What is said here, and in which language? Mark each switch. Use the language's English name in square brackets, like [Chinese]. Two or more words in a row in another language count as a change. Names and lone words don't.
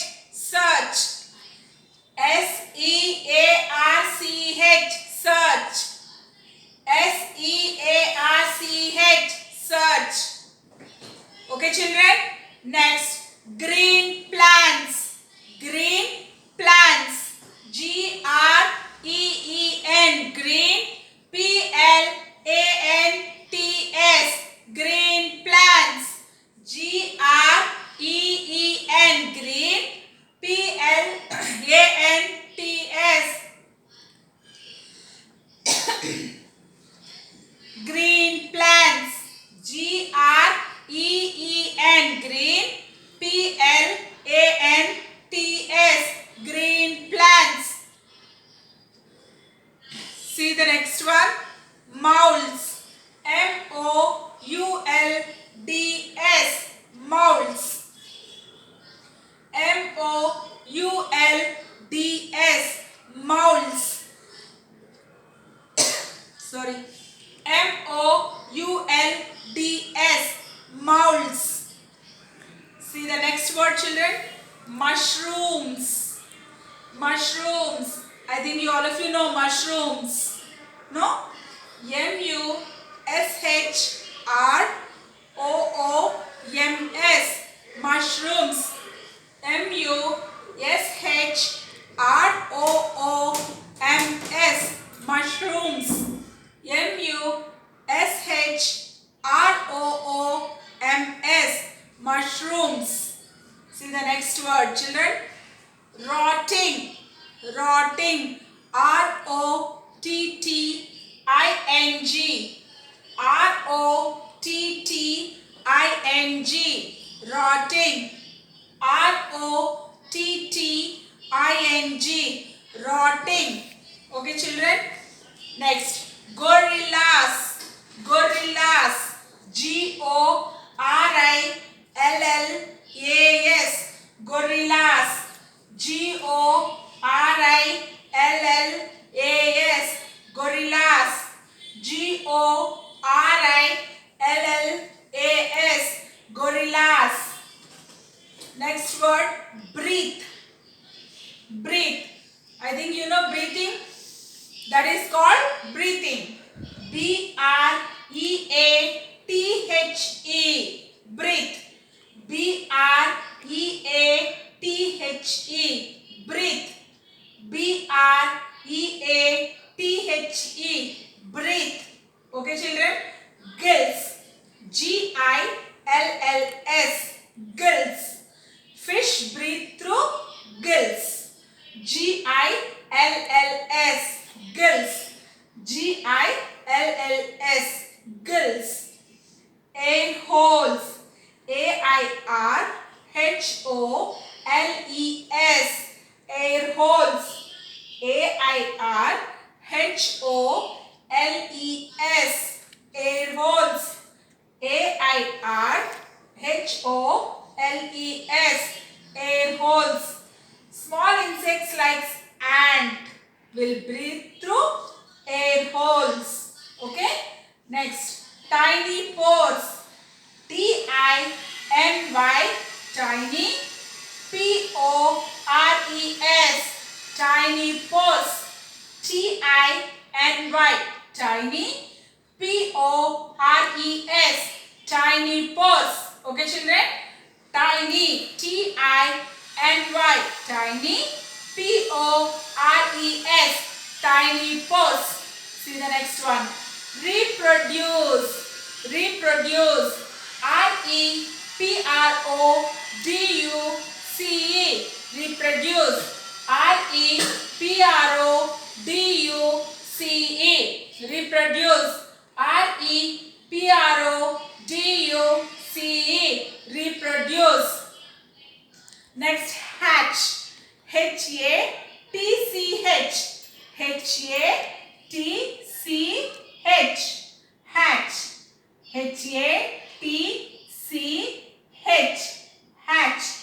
[English] Search. S-E-A-R-C-H. Search. S-E-A-R-C-H. Search. Okay children. Next. Green plants. Green plants. G-R-E-E-N. Green. P-L-A-N-T-S. Green plants. G-R-E-E-N. Green. P-L-A-N-T-S. Green plants. G-R-E-E-N. Green. P-L-A-N-T-S. Green plants. See the next one. Moulds. M-O-U-L-D-S. Moulds. M-O-U-L-D-S. Moulds. Sorry. M-O-U-L-D-S. Moulds. See the next word children. Mushrooms. Mushrooms. I think all of you know mushrooms. No? M-U-S-H-R-O-O-M-S. Mushrooms. M-U-S-H-R-O-O-M-S. Mushrooms. M-U-S-H-R-O-O-M-S. Mushrooms. See the next word children. Rotting. Rotting. R-O-T-T-I-N-G. R-O-T-T-I-N-G. Rotting. R-O-T-T-I-N-G. Rotting. Okay children. Next. Gorillas. Gorillas. G-O-R-I-L-L-A-S. Gorillas. G-O-R-I-L-L-A-S. Gorillas. G-O-R-I-L-L-A-S. Gorillas. Next word. Breathe. Breathe. I think you know breathing. That is called breathing. B-R-E-A-T-H-E. Breathe. B-R-E-A-T-H-E. Breathe. B-R-E-A-T-H-E. Breathe. Okay children. Gills. G-I-L-L-S. Gills. Fish breathe through gills. G-I-L-L-S. Gills. G-I-L-L-S. Gills. Air holes. A-I-R-H-O-L-E-S. Air holes. A-I-R-H-O-L-E-S. Air holes. A-I-R-H-O-L-E-S. Air holes. Small insects like ant will breathe through air holes. Okay. Next. Tiny pores. T-I-N-Y. Tiny. P-O-R-E-S. Tiny pores. T-I-N-Y. Tiny. P-O-R-E-S. Tiny pores. Okay children. Tiny. T-I-N-Y. Tiny. P-O-R-E-S. Tiny pores. See the next one. Reproduce. Reproduce. R-E-P-R-O-D-U-C-E. Reproduce. R-E-P-R-O-D-U-C-E. Reproduce. R-E-P-R-O-D-U-C-E. Reproduce. Next. Hatch. H-A-T-C-H. H-A-T-C-H. Hatch. H-A-T-C-H. Hatch.